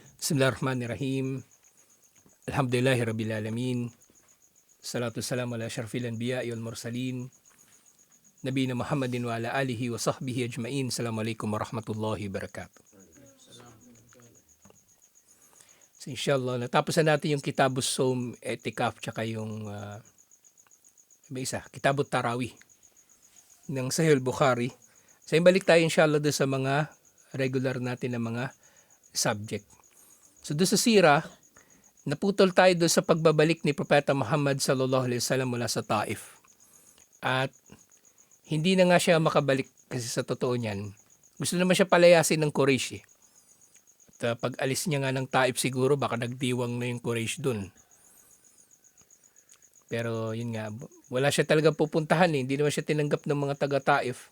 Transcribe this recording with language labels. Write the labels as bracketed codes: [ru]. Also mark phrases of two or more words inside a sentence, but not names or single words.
[ar] بسم الله الرحمن الرحيم. الحمد لله رب العالمين. الصلاة والسلام على أشرف الأنبياء والمرسلين. نبينا محمد وعلى آله وصحبه أجمعين. السلام عليكم ورحمة الله وبركاته. [tl] So [ar] إن شاء الله, [tl] natapos na natin yung Kitabus Sawm, Etikaf, tsaka yung Kitabut Tarawih ng Sahih Bukhari. So balik tayo [ar] إن شاء الله [tl] doon sa mga regular natin na mga subject. So doon sa sira, naputol tayo doon sa pagbabalik ni Propeta Muhammad [ar] صلى الله عليه وسلم [tl] mula sa Taif. At hindi na nga siya makabalik kasi sa totoo niyan, gusto naman siya palayasin ng Quraysh. At pag alis niya nga ng Taif siguro baka nagdiwang na yung Quraysh doon. Pero yun nga, wala siya talagang pupuntahan Hindi naman siya tinanggap ng mga taga Taif.